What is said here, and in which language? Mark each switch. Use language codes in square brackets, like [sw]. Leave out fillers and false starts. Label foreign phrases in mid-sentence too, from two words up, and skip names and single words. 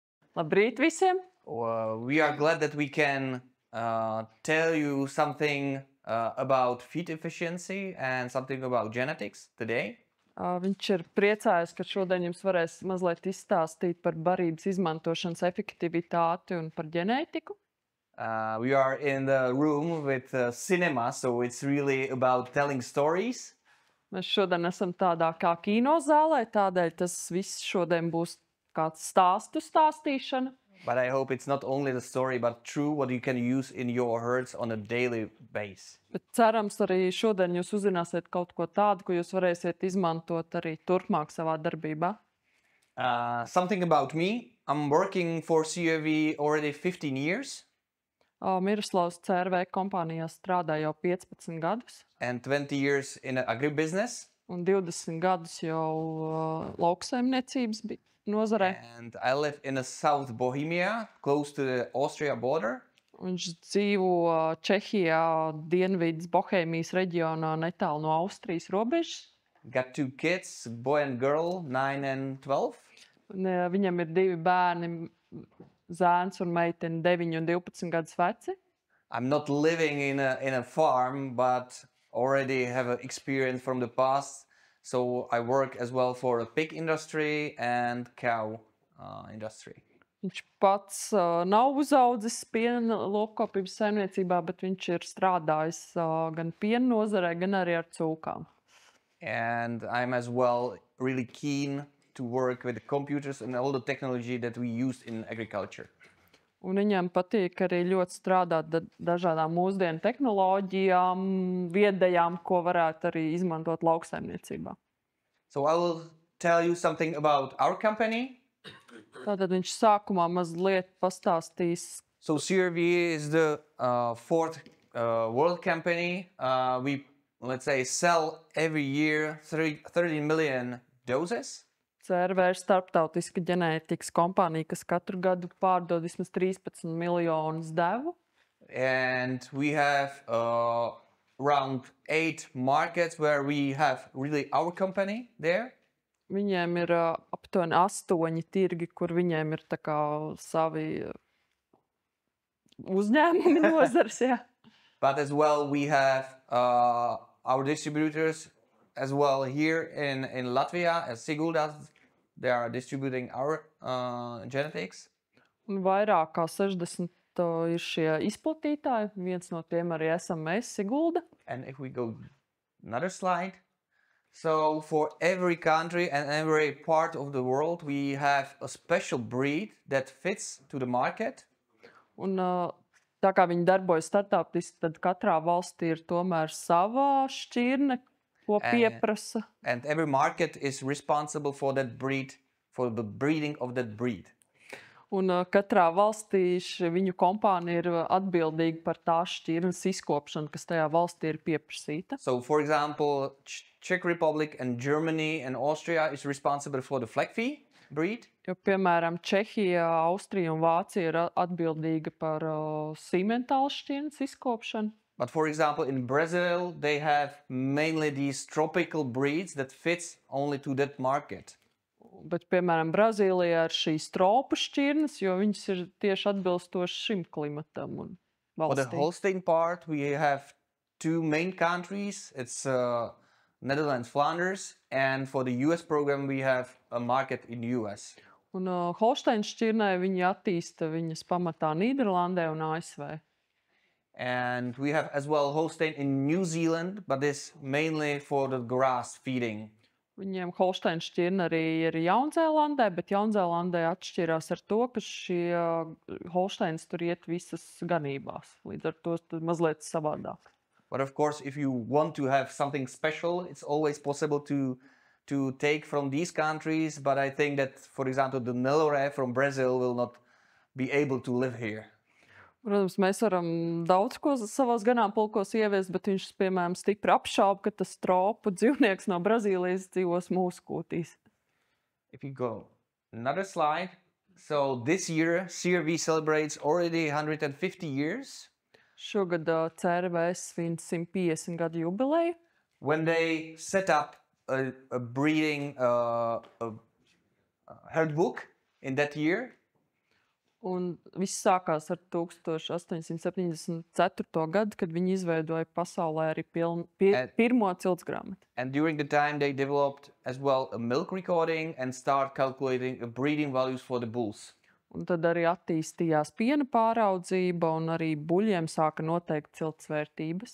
[lv] Labrīt visiem! [en] We are glad that we can tell you something about feed efficiency and something about genetics today. [lv] Viņš ir priecājis, ka šodien jums varēs mazliet izstāstīt par barības izmantošanas efektivitāti un par ģenētiku. [en] We are in the room with cinema, so it's really about telling stories. [lv] Mēs šodien esam tādā kā kinozālē, tādēļ tas viss šodien būs kāds stāstu stāstīšana. [en] But I hope it's not only the story, but true what you can use in your herds on a daily basis. [lv] Bet cerams, arī šodien jūs uzzināsiet kaut ko tādu, ko jūs varēsiet izmantot arī turpmāk savā darbībā. [en] Something about me. I'm working for CRV already 15 years. [lv] Miroslavs CRV kompānijā strādā jau 15 gadus. [en] And 20 years in agribusiness. [lv] Un 20 gadus jau lauksaimniecības nozarē. [en] And I live in the South Bohemia, close to the Austria border. [lv] Viņš dzīvo Čehijā, Dienvidas Bohēmijas reģionā, netālu no Austrijas robežas. [en] Got 2 kids, boy and girl, 9 and 12. [lv] Viņam ir 2 bērni, zēns un meitene, 9 un 12 gadus veci. [en] I'm not living in a farm, but already have an experience from the past. So I work as well for the pig industry and cow industry. [lv] Viņš pats nav uzaudzis piena lopkopības saimniecībā, bet viņš ir strādājis gan piena nozarē, gan arī ar cūkām. [en] And I'm as well really keen to work with the computers and all the technology that we use in agriculture. [lv] Un viņam patīk arī ļoti strādāt dažādām mūsdienu tehnoloģijām, viedajām, ko varētu arī izmantot lauksaimniecībā. [en] So I will tell you something about our company. [lv] Tātad viņš sākumā mazliet pastāstīs. [en] So CRV is the 4th world company. We, let's say, sell every year 30 million doses. [lv] CRV ir starptautiska ģenētikas kompānija, kas katru gadu pārdod vismaz 13 miljonus devu. [en] And we have around 8 markets where we have really our company there. [lv] Viņiem ir aptuveni 8 tirgi, kur viņiem ir tā kā savi uzņēmumi nozars, jā. [en] But as well we have our distributors as well here in Latvia, as Siguldas, they are distributing our genetics. [lv] Un vairāk kā 60 ir šie izplatītāji, viens no tiem arī esam mēs, Sigulda. [en] And if we go another slide. So for every country and every part of the world, we have a special breed that fits to the market. [lv] Un tā kā viņi darbojas startautiski, tad katrā valstī ir tomēr savā šķirne, ko pieprasa. [en] And every market is responsible for that breed, for the breeding of that breed. [lv] Un katrā valstī viņu kompānija ir atbildīga par tās šķirnes izkopšanu, kas tajā valstī ir pieprasīta. [en] So for example, Czech Republic and Germany and Austria is responsible for the Fleckvieh breed. [lv] Jo, piemēram, Čehija, Austrija un Vācija ir atbildīga par sīmentālas šķirnes izkopšanu. [en] But for example, in Brazil, they have mainly these tropical breeds that fits only to that market. [lv] Bet, piemēram, Brazīlijā ir šīs tropu šķirnes, jo viņas ir tieši atbilstoši šim klimatam un [en] For the [lv] valstī. [en] Holstein part, we have 2 main countries. It's Netherlands, Flanders, and for the US program, we have a market in US. [lv] Un Holsteins šķirnē viņi attīsta viņas pamatā Nīderlandē un ASV. [en] And we have as well Holstein in New Zealand, but this mainly for the grass feeding. [lv] Viņiem Holsteins šķirne arī ir Jaunzēlandē, bet Jaunzēlandē atšķirās ar to, ka šie Holsteins tur iet visas ganībās. Līdz ar to mazliet savādāk. [en] But of course, if you want to have something special, it's always possible to take from these countries. But I think that, for example, the Nelore from Brazil will not be able to live here. [lv] Protams, mēs varam daudz ko savās ganāmpulkos ieviest, bet viņš, piemēram, stipri apšauba, ka tas tropu dzīvnieks no Brazīlijas dzīvos mūsu kūtīs. [en] If you go another slide. So this year, CRV celebrates already 150 years. [lv] Šogad CRV svin 150 gadu jubileju. [en] When they set up a breeding herd book in that year. [lv] Un viss sākās ar 1874. gadu, kad viņi izveidoja pasaulē arī pirmo ciltsgrāmatu. [en] And during the time they developed as well a milk recording and start calculating the breeding values for the bulls. [lv] Un tad arī attīstījās piena pāraudzība, un arī buļļiem sāka noteikt cilts vērtības.